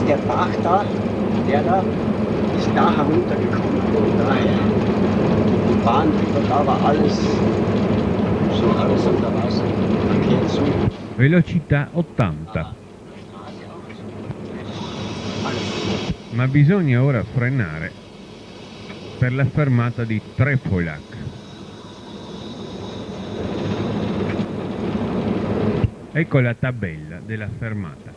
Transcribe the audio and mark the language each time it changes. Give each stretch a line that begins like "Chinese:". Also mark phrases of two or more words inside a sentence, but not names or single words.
German: Bach da, der da, ist da heruntergekommen. Und daher, die Bahn drüber, da war alles, so alles unter Wasser, Verkehr zu.
Italian: Velocità 80.
German: Alles.
Italian: Ma bisogna ora frenare per la fermata di Trepolac. Ecco la tabella della fermata.